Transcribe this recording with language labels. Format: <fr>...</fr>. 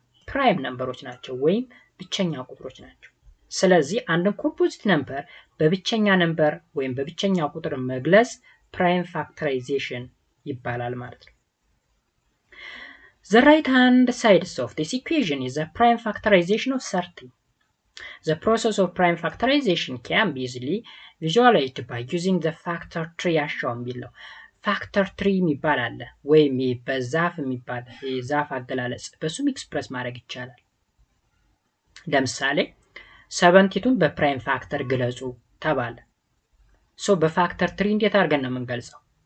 <am>ፕራይም ነምበሮች ናቸው ወይም ብቸኛ ቁጥሮች ናቸው። ስለዚህ አንድን ኮምፖዚት ነምበር በብቸኛ ነምበር ወይም በብቸኛ ቁጥር መግለጽ prime factorization ይባላል ማለት ነው።</am> <en>The right hand side of this equation is the prime factorization of 30. The process of prime factorization can be easily visualized by using the factor tree as shown below.</en> <am>Factor tree የሚባል አለ ወይም በዛፍ የሚባል የዛፍ አገላለጽ በሱም ኤክስፕረስ ማድረግ ይቻላል። ለምሳሌ 72ን በፕራይም ፋክተር ግለጹ ተባለ። በፋክተር ትሪ እንዴት አድርገን ነው የምንገልጸው?</am>